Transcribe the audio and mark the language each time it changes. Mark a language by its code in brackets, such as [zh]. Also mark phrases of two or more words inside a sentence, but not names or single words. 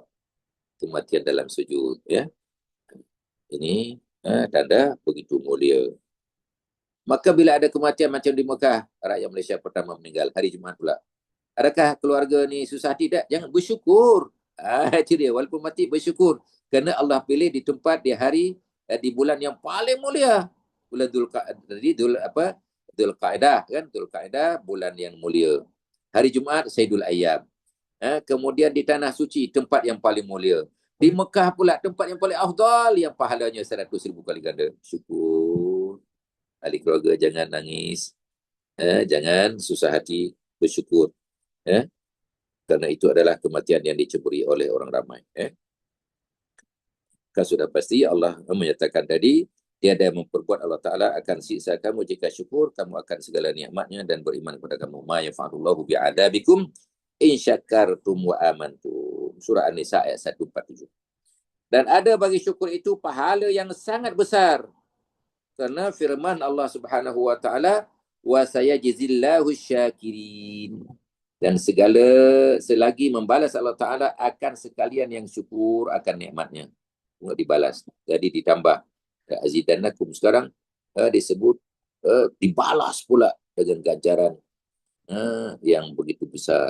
[ms] Kematian dalam sujud, ya. Ini tanda begitu mulia. Maka bila ada kematian macam di Mekah, rakyat Malaysia pertama meninggal hari Jumaat pula. Adakah keluarga ni susah? Tidak. Jangan bersyukur. Itu dia. Walaupun mati, bersyukur. Kerana Allah pilih di tempat, di hari, di bulan yang paling mulia. Bulan Dzulqa'dah kan? Dzulqa'dah, bulan yang mulia. Hari Jumaat, [ar] سيد الأيام. [ms] Kemudian di Tanah Suci, tempat yang paling mulia. Di Mekah pula, tempat yang paling afdal, yang pahalanya 100,000 kali ganda. Syukur. Ahli keluarga jangan nangis. Jangan susah hati, bersyukur. Kerana itu adalah kematian yang dicemburi oleh orang ramai. Kan sudah pasti Allah menyatakan tadi, tiada yang memperbuat Allah Ta'ala akan siksa kamu jika syukur, kamu akan segala nikmatnya dan beriman kepada kamu. [ar] ما يفعل الله بعذابكم إن شكرتم وآمنتم. [ms] Surah An-Nisa ayat 147. Dan ada bagi syukur itu pahala yang sangat besar. Kerana firman Allah [ar] سبحانه وتعالى, وسيجزي الله الشاكرين. [ms] Dan segala selagi membalas Allah Ta'ala akan sekalian yang syukur akan nikmatnya. Dibalas. Jadi ditambah. Azidannakum sekarang disebut dibalas pula dengan ganjaran yang begitu besar.